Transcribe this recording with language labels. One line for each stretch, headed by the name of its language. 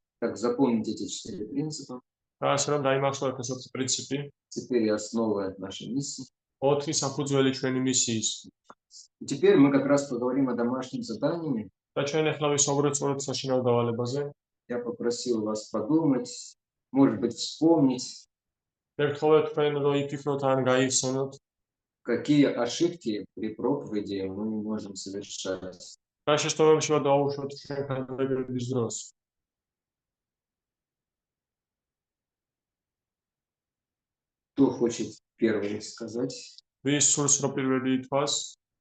Russian: Так, запомните эти 4 принципа.
Georgian: და ასე რომ დაიმახსოვრეთ ეს 4 პრინციპი.
Russian: 4 основы нашей миссии.
Georgian: 4 საფუძველი ჩვენი მისიის.
Russian: Теперь мы как раз поговорим о домашнем задании.
Georgian: და ჩვენ ახლა ვისაუბრებთ სწორედ საშინაო დავალებაზე.
Russian: Я попросил вас подумать, может быть, вспомнить,
Georgian: მე ვთხოვე თქვენ რომ იფიქროთ ან გაიხსენოთ,
Russian: какие ошибки при проповеди мы можем совершать.
Georgian: რა შეცდომებში დავუშვათ ჩვენ ხადაგების დროს.
Russian: Кто хочет первый сказать?
Georgian: ვის სურს რომ პირველი ითქვას?